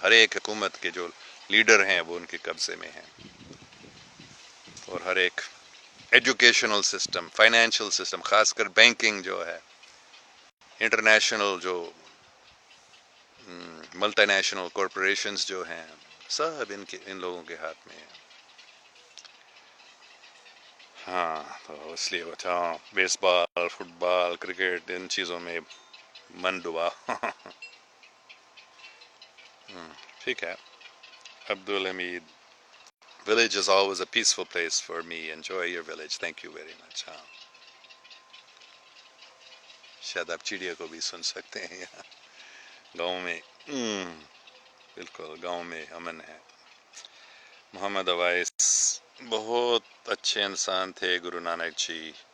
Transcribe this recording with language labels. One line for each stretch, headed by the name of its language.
Urdu: ہر ایک حکومت کے جو لیڈر ہیں وہ ان کے قبضے میں ہیں، اور ہر ایک ایجوکیشنل سسٹم، فائنینشیل سسٹم، خاص کر بینکنگ جو ہے، انٹرنیشنل جو ملٹی نیشنل کارپوریشنز جو ہیں، سب ان لوگوں کے ہاتھ میں ہیں. ہاں تو اس لیے بیس بال، فٹ بال، کرکٹ، ان چیزوں میں من ڈوبا. ٹھیک ہے.
English: Abdul Hamid, village is always a peaceful place for me. Enjoy your village. Thank you very much.
Urdu: ہاں شاید آپ چڑیا کو بھی سن سکتے ہیں یہاں گاؤں میں. بالکل گاؤں میں امن ہے. محمد اوائس، بہت اچھے انسان تھے گرو نانک جی.